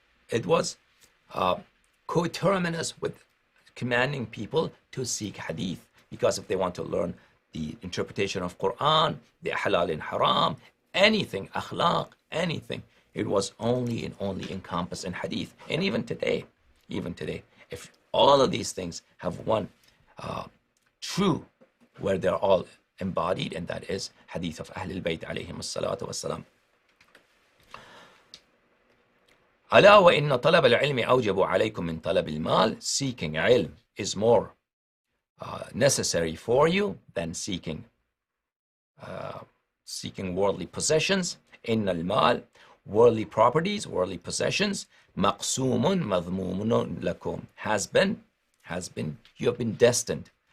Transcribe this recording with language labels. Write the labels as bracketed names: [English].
[English] It was coterminous with commanding people to seek hadith, because if they want to learn the interpretation of Quran, the halal and haram, anything, akhlaq, anything, it was only encompassed in hadith. And even today, if all of these things have one true, where they're all embodied, and that is hadith of Ahlul Bayt alayhim as-salatu was-salam. [Arabic] ألا وإن طلب العلم أوجب عليكم من طلب المال. [English] Seeking ilm is more necessary for you than seeking worldly possessions. [Arabic] إن المال, [English] worldly properties, worldly possessions, [Arabic] مقسوم مذموم لكم, [English] has been, you have been destined.